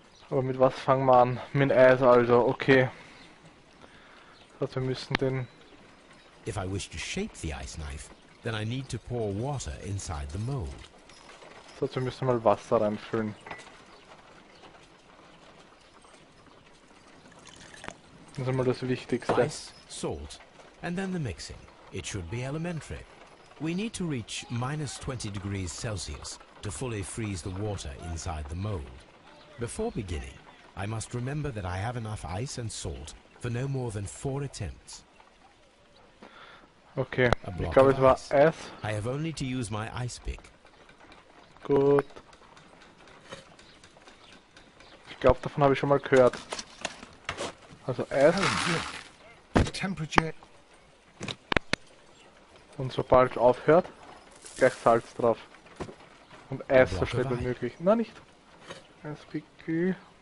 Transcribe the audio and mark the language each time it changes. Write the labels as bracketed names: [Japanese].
[German] Aber mit was fangen wir an? Mit Eis also, okay. Das heißt, wir müssen den... [English] If I wish to shape the ice knife, then I need to pour water inside the mold. [German] Das heißt, wir müssen mal Wasser reinfüllen. Das ist einmal das Wichtigste. [English] Ice, salt, and then the mixing. It should be elementary. We need to reach minus 20 degrees Celsius to fully freeze the water inside the mold. Before beginning, I must remember that I have enough ice and salt for no more than 4 attempts. [German] Okay, ich glaube es war Eis. [English] I have only to use my ice pick. [German] Gut. Ich glaube, davon habe ich schon mal gehört. Also Eis. [English] Temperature. [German] Und sobald es aufhört, gleich Salz drauf. Und Eis so schnell wie möglich. Na nicht. Eispickel.